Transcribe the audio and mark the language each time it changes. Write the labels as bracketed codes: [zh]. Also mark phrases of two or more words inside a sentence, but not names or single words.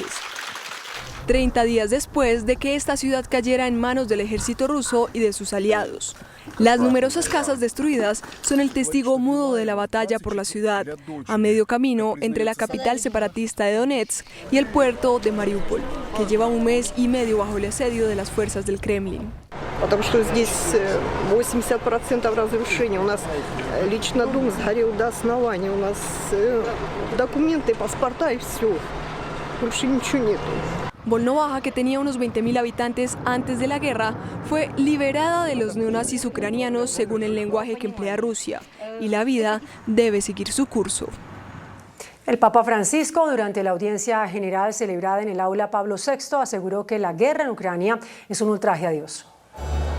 [es] 30 días después de que esta ciudad cayera en manos del ejército ruso y de sus aliados. Las numerosas casas destruidas son el testigo mudo de la batalla por la ciudad, a medio camino entre la capital separatista de Donetsk y el puerto de Mariupol, que lleva 1 mes y medio bajo el asedio de las fuerzas del Kremlin. [ru] Потому что здесь 80% разрушений. У нас лично дом сгорел до основания. У нас документы, паспорта и все. Больше ничего нету. [es] Volnovakha, que tenía unos 20.000 habitantes antes de la guerra, fue liberada de los neonazis ucranianos según el lenguaje que emplea Rusia, y la vida debe seguir su curso. El Papa Francisco, durante la audiencia general celebrada en el aula Pablo VI, aseguró que la guerra en Ucrania es un ultraje a Dios.